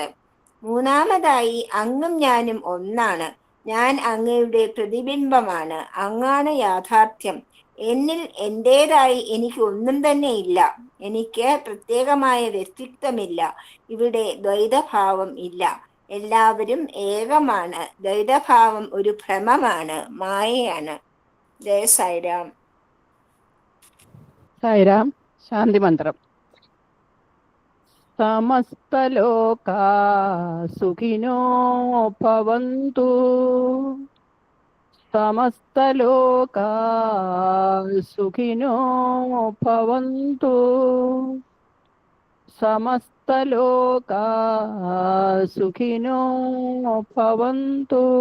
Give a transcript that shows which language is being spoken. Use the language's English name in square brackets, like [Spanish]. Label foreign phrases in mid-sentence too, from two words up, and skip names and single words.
[Malayalam] മൂന്നാമതായി, അങ്ങും ഞാനും ഒന്നാണ്, ഞാൻ അങ്ങയുടെ പ്രതിബിംബമാണ്, അങ്ങാണ് യാഥാർത്ഥ്യം, എന്നിൽ എൻ്റേതായി എനിക്ക് ഒന്നും തന്നെ ഇല്ല, എനിക്ക് പ്രത്യേകമായ വ്യക്തിത്വമില്ല, ഇവിടെ ദ്വൈതഭാവം ഇല്ല, എല്ലാവരും ഏകമാണ്, ദ്വൈതഭാവം ഒരു ഭ്രമമാണ്, മായയാണ്. ജയ സായിരാം. സായിരാം. ശാന്തി മന്ത്രം. [Sanskrit] സമസ്തലോകാ സുഖിനോ ഭവന്തു, സമസ്തലോകാ സുഖിനോ ഭവന്തു, സമസ്തലോകാ സുഖിനോ ഭവന്തു.